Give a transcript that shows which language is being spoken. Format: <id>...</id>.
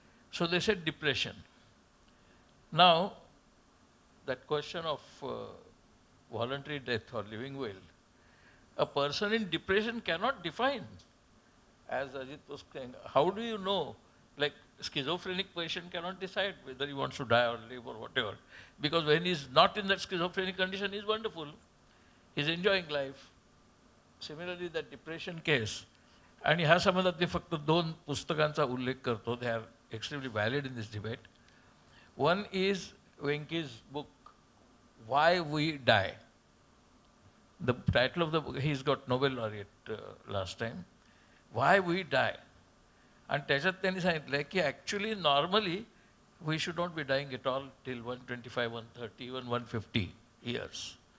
<en>So they said depression. Now, that question of voluntary death or living will, a person in depression cannot define. As Ajit was saying, how do you know? Like, schizophrenic patient cannot decide whether he wants to die or live or whatever. Because when he's not in that schizophrenic condition, he's wonderful. He's enjoying life. Similarly, that depression case.</en> <mr>आणि ह्या संबंधात मी फक्त 2 पुस्तकांचा उल्लेख करतो.</mr> <en>They are extremely valid in this debate. One is Venki's book, Why We Die. The title of the book, he's got Nobel laureate last time. Why We Die. And</en> <mr>त्याच्यात त्यांनी सांगितलं की</mr> <en>actually normally we should not be dying at all till 125, 130, even 150 years.</en>